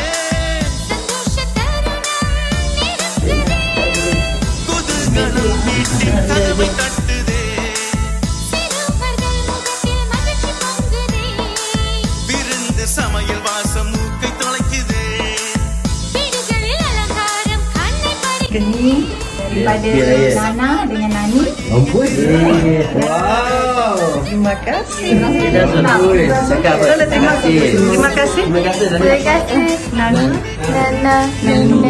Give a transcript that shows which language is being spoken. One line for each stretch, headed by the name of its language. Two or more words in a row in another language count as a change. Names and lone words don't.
Tamil: குதூகலம் வீட்டின் கதவை தட்டுதே. விருந்து சமையல் வாசம் மூக்கை தொலைக்குதே.
Malay: Daripada Nana dengan Nani. Wow. Terima kasih. Terima kasih. Terima kasih. Terima kasih. Terima kasih. Nana. Nana. Nani.